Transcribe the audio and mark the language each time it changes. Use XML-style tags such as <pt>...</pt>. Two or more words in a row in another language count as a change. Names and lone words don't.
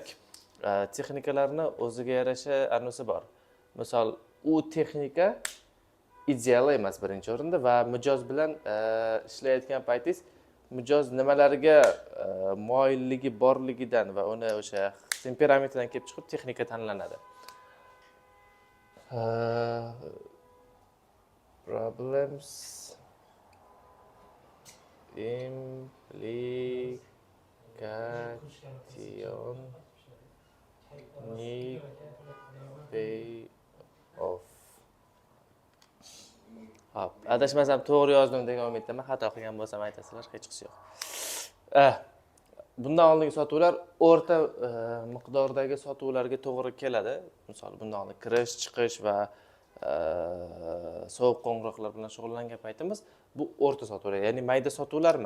<uz>Texnikalarni o'ziga yarasha anisi bor. Misol, u texnika ideal emas birinchi o'rinda va mijoz bilan ishlayotgan paytingiz mijoz nimalarga moyilligi borligidan va uni o'sha temperamentidan kelib chiqib texnika tanlanadi.</uz> <en>Problems implication need pay off.</en> <uz>Hop, adashmasam to'g'ri yozdim degan umiddaman. Xato qilgan bo'lsam aytasizlar, hech qisi yo'q. Bundan oldingi sotuvlar o'rta miqdordagi sotuvlarga to'g'ri keladi. Misol, bundan oldin kirish, chiqish va sovuq qo'ng'iroqlar bilan shug'ullangan paytimiz bu o'rta sotuvlar, ya'ni mayda sotuvlar emas.</uz>